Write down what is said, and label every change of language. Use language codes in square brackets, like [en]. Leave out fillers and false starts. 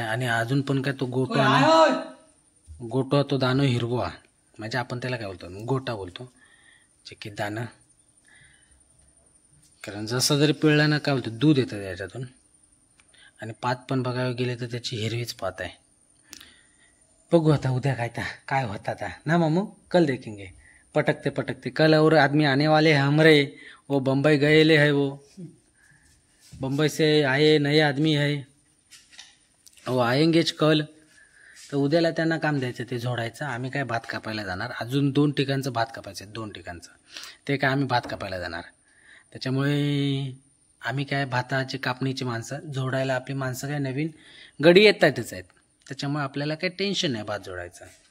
[mr] आणि अजून पण काय तो गोटो तो दाणं हिरवा, म्हणजे आपण त्याला काय बोलतो गोटा बोलतो, जे की दाणं, कारण जसं जरी पिळलं ना काय बोलतो दूध येतं त्याच्यातून। आणि पात पण बघायला गेले तर त्याची हिरवीच पात आहे। बघू आता उद्या काय [hi] होता था ना मामू, कल देखेंगे। पटकते कल और आदमी आने वाले हैं हमरे, वो बम्बई गए है, वो बम्बई से आए नए आदमी है, वो आएंगेच कल। [mr] तर उद्याला त्यांना काम द्यायचं ते झोडायचं। आम्ही काय भात कापायला जाणार, अजून 2 ठिकाणचं भात कापायचं, 2 ठिकाणचं ते काय आम्ही भात कापायला जाणार। त्याच्यामुळे आम्ही काय भाताची कापणीची माणसं, झोडायला आपली माणसं काय नवीन गडी येतातच आहेत, त्याच्यामुळे आपल्याला काही टेन्शन नाही भात जोडायचं।